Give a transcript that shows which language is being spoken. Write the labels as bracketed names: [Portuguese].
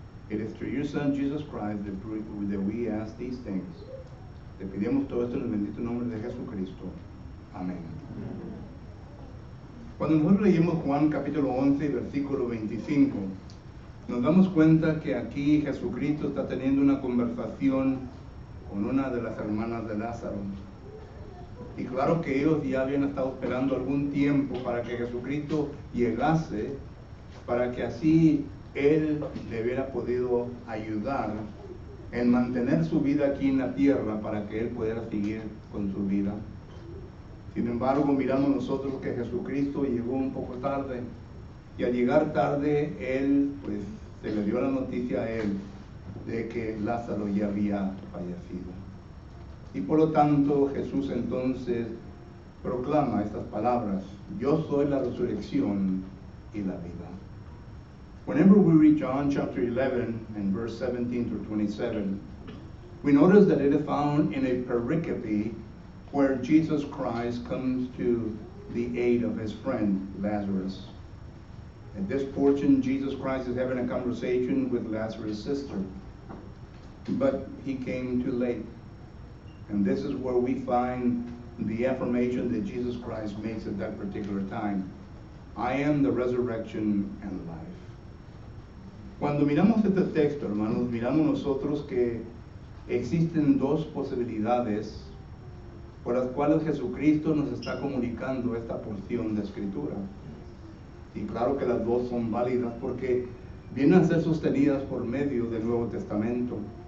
[English] It is through your Son, Jesus Christ, that we ask these things. [Spanish] Te pedimos todo esto en el bendito nombre de Jesucristo. Amén. Cuando nosotros leímos Juan capítulo 11, versículo 25, nos damos cuenta que aquí Jesucristo está teniendo una conversación con una de las hermanas de Lázaro. Y claro que ellos ya habían estado esperando algún tiempo para que Jesucristo llegase, para que así Él le hubiera podido ayudar en mantener su vida aquí en la tierra, para que Él pudiera seguir con su vida. Sin embargo, miramos nosotros que Jesucristo llegó un poco tarde, y al llegar tarde, Él, pues, se le dio la noticia a Él de que Lázaro ya había fallecido. Y por lo tanto, Jesús entonces proclama estas palabras: yo soy la resurrección y la vida. [English] Whenever we read John chapter 11 and verse 17 through 27, we notice that it is found in a pericope where Jesus Christ comes to the aid of his friend Lazarus. At this portion, Jesus Christ is having a conversation with Lazarus' sister, but he came too late. And this is where we find the affirmation that Jesus Christ makes at that particular time: I am the resurrection and life. [Spanish] Cuando miramos este texto, hermanos, miramos nosotros que existen dos posibilidades por las cuales Jesucristo nos está comunicando esta porción de Escritura. Y claro que las dos son válidas porque vienen a ser sostenidas por medio del Nuevo Testamento.